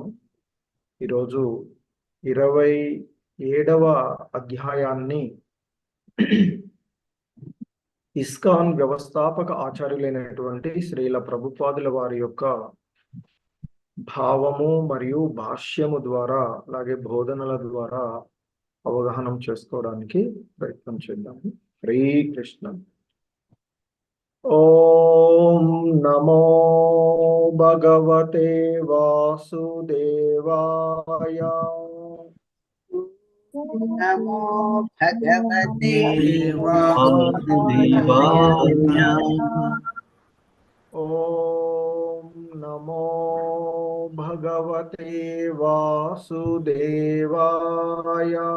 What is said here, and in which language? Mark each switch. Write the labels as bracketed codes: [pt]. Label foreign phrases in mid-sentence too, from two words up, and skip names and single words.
[te] ఈరోజు 27వ అధ్యాయాన్ని ఇస్కాన్ వ్యవస్థాపక ఆచార్యులైనటువంటి శ్రీల ప్రభుపాదుల వారి యొక్క భావము మరియు భాష్యము ద్వారా అలాగే బోధనల ద్వారా అవగాహన చేసుకోవడానికి ప్రయత్నం చేద్దాము. [sa] హరే కృష్ణ. ఓం నమో భగవతే వాసుదేవాయ. నమో భగవతే వాసుదేవాయ. ఓం నమో భగవతే వాసుదేవాయ.